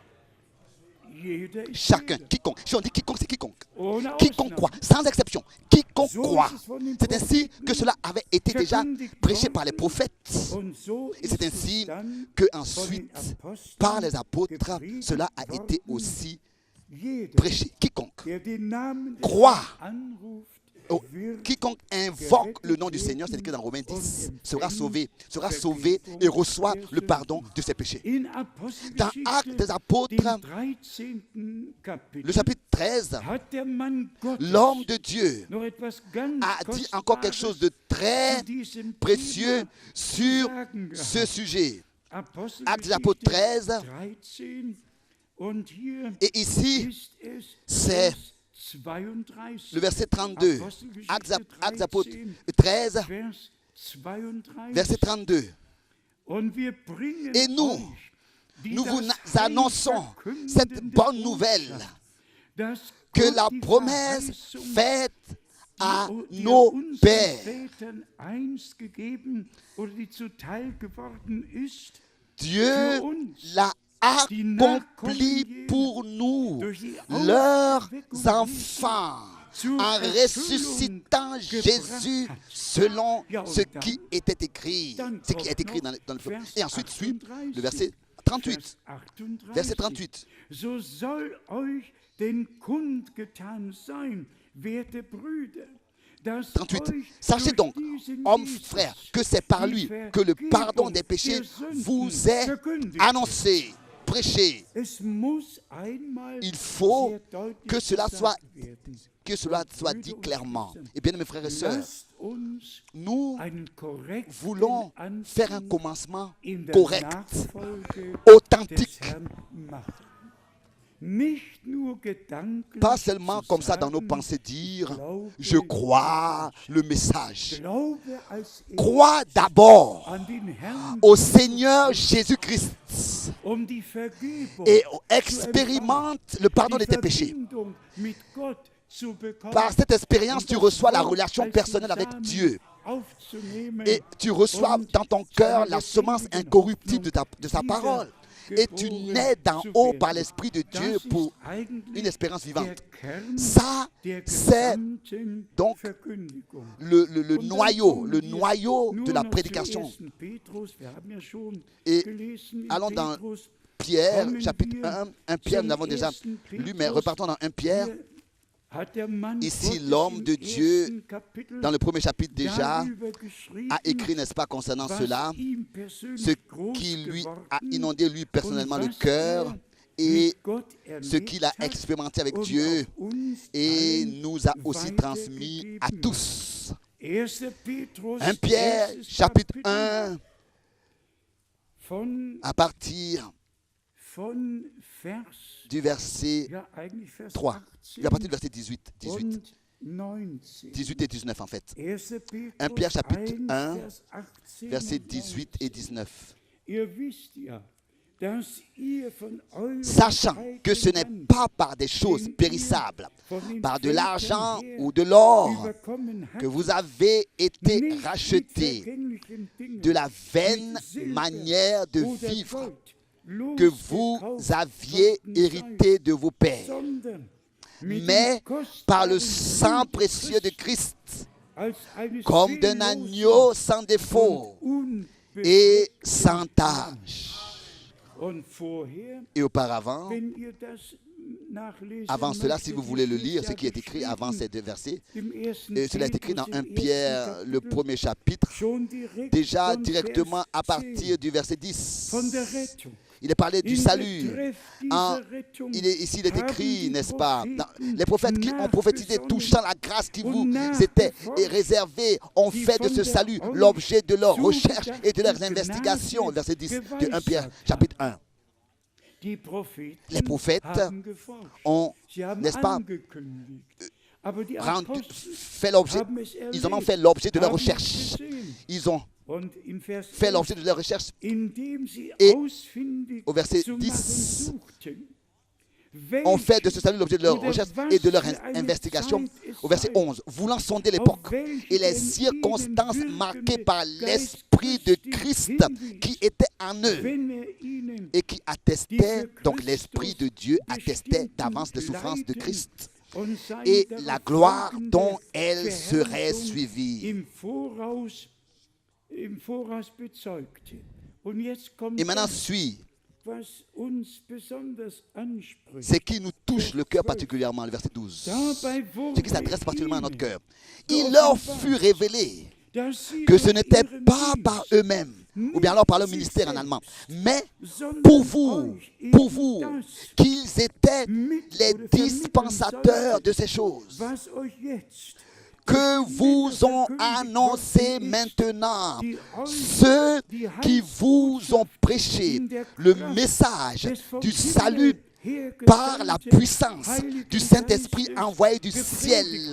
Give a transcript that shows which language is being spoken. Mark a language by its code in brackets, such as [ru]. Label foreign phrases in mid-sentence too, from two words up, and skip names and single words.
[fr] Chacun, quiconque, si on dit quiconque, c'est quiconque. Quiconque croit, sans exception, quiconque croit. C'est ainsi que cela avait été déjà prêché par les prophètes. Et c'est ainsi que ensuite, par les apôtres, cela a été aussi prêcher. Quiconque [de] der den Namen des [fr] croit, [de] Herrn anruft, wird [fr] quiconque invoque le nom du Seigneur, c'est écrit dans Romains 10, sera sauvé et reçoit le pardon de ses péchés. [de] in [fr] Dans Actes des Apôtres, [de] dem 13. Kapitel, [fr] le chapitre 13, [de] hat der Mann Gottes [fr] l'homme de Dieu [de] noch etwas ganz [fr] a dit encore quelque chose de très [de] zu diesem [fr] précieux [de] Thema [fr] sur [de] sagen gehabt. [fr] ce sujet. Actes des [de] Apostelgeschichte [fr] Apôtres 13, [de] 13, und hier [fr] et ici, [de] ist es [fr] c'est [de] Vers 32. [fr] le verset 32. Actes des Apôtres 13, [de] Vers 32. [fr] verset 32. [de] Und wir bringen [fr] Et nous, [de] euch, die [fr] nous vous [de] das [fr] annonçons [de] Heil [fr] cette [de] verkündende [fr] bonne nouvelle, [de] Botschaft, dass [fr] que [de] Gott [fr] la [de] die [fr] promesse [de] Verheißung, [fr] faite à [de] die [fr] nos [de] unseren [fr] pères, [de] Vätern einst gegeben oder die zuteil geworden ist, [fr] Dieu [de] für uns, [fr] l'a [de] die [fr] accompli [de] Nachkommen [fr] pour nous, [de] durch die [fr] leurs [de] Auferweckung [fr] enfants, [de] zur [fr] en ressuscitant [de] Erfüllung [fr] Jésus [de] gebracht hat. [fr] selon [de] Ja, und [fr] ce [de] dann- [fr] qui était écrit, [de] dann [fr] ce qui est [de] kommt [fr] écrit [de] noch [fr] dans le peuple. [de] Vers [fr] Et ensuite suit [de] 38. [fr] le verset 38. [de] Vers 38. [fr] Verset 38. [de] So soll euch denn kundgetan sein, werte Brüder, dass 38. euch [fr] Sachez [de] durch [fr] donc, [de] diesen [fr] hommes, [de] Jesus [fr] frères, que c'est par [de] die [fr] lui que le pardon [de] Vergebung [fr] des péchés [de] der Sünden [fr] vous est [de] verkündigt [fr] annoncé, prêché. [de] Es muss einmal [fr] Il faut [de] sehr deutlich [fr] que cela [de] gesagt [fr] soit [de] werden. [fr] Que cela soit dit clairement. Et bien, mes frères et sœurs, [de] Lasst uns [fr] nous [de] einen korrekten [fr] voulons [de] Anfang [fr] faire un commencement [de] in der [fr] correct, [de] Nachfolge [fr] authentique. [de] des Herrn machen. Nicht nur gedanklich [fr] Pas seulement [de] zu [fr] comme ça dans nos [de] sagen, [fr] pensées dire [de] glaube, [fr] je crois le message. [de] glaube als [fr] Crois d'abord [de] an den Herrn, [fr] au Seigneur Jésus-Christ [de] die Vergebung [fr] et [de] zu [fr] expérimente le pardon de [de] die [fr] tes péchés. [de] Verbindung mit Gott zu bekommen, [fr] Par cette expérience, [de] und [fr] tu [de] das [fr] reçois la [de] Wort [fr] relation [de] als [fr] personnelle avec [de] Samen [fr] Dieu. [de] aufzunehmen [fr] Et tu reçois [de] und [fr] dans ton cœur [de] zu [fr] la [de] einer [fr] semence [de] lebendigen [fr] incorruptible de sa [de] Hoffnung [fr] parole. [de] wieder [fr] Et tu [de] geboren [fr] nais d'en [de] zu [fr] haut [de] werden. [fr] par l'Esprit de Dieu [de] Das [fr] pour [de] ist eigentlich [fr] une espérance [de] der [fr] vivante. [de] Kern [fr] Ça, [de] der [fr] c'est [de] gesamten [fr] donc [de] Verkündigung. [fr] le [de] Und dann [fr] noyau, [de] kommen [fr] le [de] wir [fr] noyau [de] nur [fr] de la [de] noch [fr] prédication. [de] zu 1. Petrus, wir haben ja schon [fr] Et [de] gelesen in [fr] allons dans [de] Petrus, [fr] Pierre, [de] kommen [fr] chapitre [de] wir [fr] 1, 1 Pierre, [de] zum [fr] nous avons déjà [de] 1. [fr] lu, mais [de] Petrus. [fr] repartons dans 1 Pierre. [de] Hier hat der Mann [fr] Ici, [de] Gottes [fr] l'homme [de] im [fr] de Dieu, [de] ersten Kapitel [fr] dans le premier chapitre déjà, [de] darüber geschrieben, [fr] a écrit, n'est-ce pas, concernant [de] was [fr] cela, [de] ihm persönlich [fr] ce [de] groß [fr] qui lui [de] geworden [fr] a inondé lui personnellement [de] und [fr] le [de] was [fr] cœur et [de] mit Gott [fr] ce qu'il a [de] erlebt hat [fr] expérimenté avec [de] und [fr] Dieu [de] auch uns [fr] et [de] allen [fr] nous a aussi transmis à [de] weitergegeben. [fr] tous. [de] 1. Petrus, [fr] 1 Pierre, [de] erstes [fr] chapitre [de] Kapitel, [fr] 1, [de] von [fr] à partir [de] Vers, [fr] du verset [de] ja, eigentlich Vers [fr] 3, [de] 18 [fr] à partir du verset 18 [de] und 19. [fr] et 19 en fait. [de] 1. [fr] 1 Pierre, chapitre 1, [de] 1, Vers 18 [fr] versets [de] und [fr] 18 et 19. [de] Ihr wisst ja, dass ihr von euren [fr] Sachant que ce n'est [de] eigenen [fr] pas par des choses [de] den ihr [fr] périssables, [de] von den [fr] par de [de] Vätern [fr] l'argent [de] her [fr] ou de l'or, [de] überkommen habt, [fr] que vous avez été [de] nicht mit [fr] rachetés [de] vergänglichen Dingen, [fr] de la vaine [de] mit Silber [fr] manière de [de] oder [fr] vivre [de] Gold [fr] que vous [de] losgekauft [fr] aviez [de] worden [fr] hérité de vos [de] seid, [fr] pères, [de] sondern mit [fr] mais [de] dem [fr] par le [de] kostbaren [fr] sang [de] Blut [fr] précieux de [de] Christi, [fr] Christ, [de] als eines [fr] comme d'un [de] fehllosen [fr] agneau sans défaut [de] und [fr] et [de] unbefleckten [fr] sans [de] Lammes. [fr] tache. [de] Und vorher, [fr] Et auparavant, [de] wenn ihr das nachlesen [fr] avant cela, si [de] möchtet, [fr] vous voulez le [de] hier [fr] lire, [de] ist [fr] ce [de] ja [fr] qui est écrit avant [de] geschrieben, [fr] ces deux versets, [de] im 1. [fr] et cela est écrit dans [de] Petrus, [fr] 1 [de] im [fr] Pierre, [de] ersten [fr] le [de] Kapitel, [fr] premier chapitre, [de] schon direkt [fr] déjà [de] von [fr] directement à [de] Vers [fr] partir [de] 10, [fr] du verset 10. [de] von der Rettung. [fr] Il est parlé du [de] In [fr] salut. [de] Betreff [fr] En- [de] dieser Rettung [fr] ici, il est [de] haben [fr] écrit, [de] die [fr] n'est-ce pas, [de] Propheten [fr] les prophètes qui ont prophétisé [de] nachgesonnen [fr] touchant la grâce qui vous [de] und [fr] était [de] nachgeforscht, [fr] réservée, ont [de] die [fr] fait de [de] von [fr] ce [de] der [fr] salut [de] euch [fr] l'objet de leurs recherches et de leurs [de] zugedachten [fr] investigations. [de] Gnade [fr] Verset 10 de 1 Pierre, [de] geweissagt [fr] chapitre 1. [de] Die Propheten [fr] Les prophètes [de] haben geforscht. [fr] ont, [de] Sie haben [fr] n'est-ce pas, [de] angekündigt. Aber die [fr] rendu- [de] Apostel [fr] fait l'objet, [de] haben es [fr] ils en ont [de] erlebt, [fr] fait l'objet de leur [de] haben es [fr] recherche. [de] gesehen. [fr] Ils ont [de] Und im Vers [fr] fait [de] 11, [fr] l'objet de leur recherche. [de] indem sie [fr] Et [de] ausfindig [fr] au verset [de] zu [fr] 10, [de] machen suchten, [fr] ont fait de ce salut l'objet de leur [de] oder [fr] recherche [de] was [fr] et de leur [de] für eine [fr] investigation. [de] Zeit es [fr] Au verset [de] sei, [fr] 11, voulant sonder l'époque [de] auf welche [fr] et les [de] denn [fr] circonstances [de] ihnen [fr] marquées [de] wirkende [fr] par [de] Geist [fr] l'Esprit de [de] Christi [fr] Christ [de] hinwies, [fr] qui était en eux [de] wenn ihnen [fr] et qui [de] die [fr] attestait, [de] für [fr] donc l'Esprit de Dieu attestait [de] bestimmten [fr] d'avance les souffrances de [de] Leiden [fr] Christ [de] und seine [fr] et [de] darauf [fr] la gloire [de] folgende [fr] dont elle serait [de] Verherrlichung [fr] suivie. [de] im Voraus bezeugte. Und jetzt kommt [fr] Et maintenant [de] das, [fr] suit [de] was uns besonders anspricht. [fr] ce qui nous touche le cœur particulièrement, le verset 12. Ce qui s'adresse particulièrement à notre cœur. Il leur fut révélé que ce n'était pas par eux-mêmes, ou bien alors par le ministère en allemand, mais pour vous, qu'ils étaient les dispensateurs de ces choses que vous ont annoncé maintenant ceux qui vous ont prêché le message du salut par la puissance du Saint-Esprit envoyé du ciel.